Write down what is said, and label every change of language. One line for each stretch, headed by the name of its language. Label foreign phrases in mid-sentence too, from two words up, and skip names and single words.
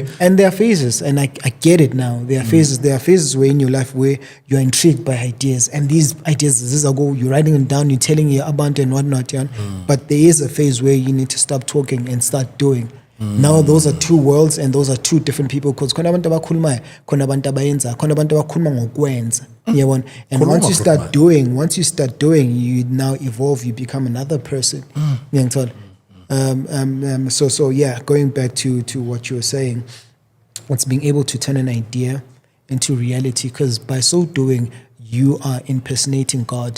English: and there are phases, and I get it now. There are phases. There are phases where in your life where you are intrigued by ideas, and these ideas, you're writing them down, you're telling your about and whatnot, but there is a phase where you need to stop talking and start doing. Now those are two worlds, and those are two different people, because
North Ndebele: khona abantu abakhulumayo, khona abantu abayenza, khona abantu abakhuluma ngokwenza.
English: And once you start doing, you now evolve, you become another person. So going back to what you were saying, what's being able to turn an idea into reality, because by so doing you are impersonating God.